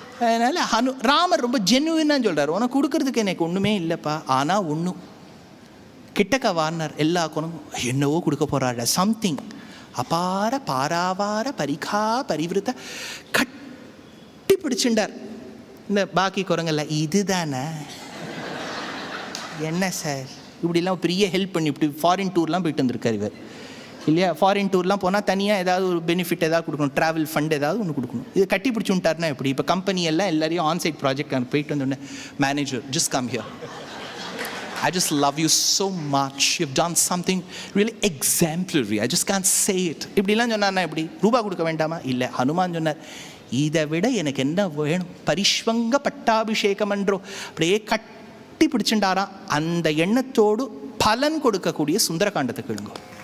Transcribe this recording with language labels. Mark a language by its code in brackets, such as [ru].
[ta] அதனால் ராமர் ரொம்ப ஜென்யூனாக சொல்கிறார், உனக்கு கொடுக்கறதுக்கு எனக்கு ஒன்றுமே இல்லைப்பா, ஆனால் ஒன்றும் கிட்டக்க வார்னர் எல்லா குணமும் என்னவோ கொடுக்க போகிறாள், சம்திங் அபார பாராவார பரிகா பரிவிருத்த கட்டி பிடிச்சுண்டார். இந்த பாக்கி குரங்கல்ல இதுதானே என்ன சார் இப்படிலாம் பெரிய ஹெல்ப் பண்ணி இப்படி ஃபாரின் டூர்லாம் போயிட்டு வந்திருக்கார் இவர் இல்லையா? ஃபாரின் டூர்லாம் போனால் தனியாக ஏதாவது ஒரு பெனிஃபிட் ஏதாவது கொடுக்கணும், ட்ராவல் ஃபண்ட் ஏதாவது ஒன்று கொடுக்கணும். இது கட்டி பிடிச்சி விட்டார்னா எப்படி? இப்போ கம்பெனி எல்லாம் எல்லாரையும் ஆன்சைட் ப்ராஜெக்ட் அங்கே போயிட்டு வந்தோடனே, manager [en] Just come here, I just love you so much, you've done something really exemplary, I just can't say it. [ta] இப்படிலாம் சொன்னார்னா எப்படி? ரூபா கொடுக்க வேண்டாமா? இல்லை, ஹனுமான் சொன்னார், இதை விட எனக்கு என்ன வேணும்? பரிஷ்வங்க பட்டாபிஷேகம் என்றோ அப்படியே கட்டி பிடிச்சுட்டாராம். அந்த எண்ணத்தோடு பலன் கொடுக்கக்கூடிய சுந்தரகாண்டத்தை கேளுங்க.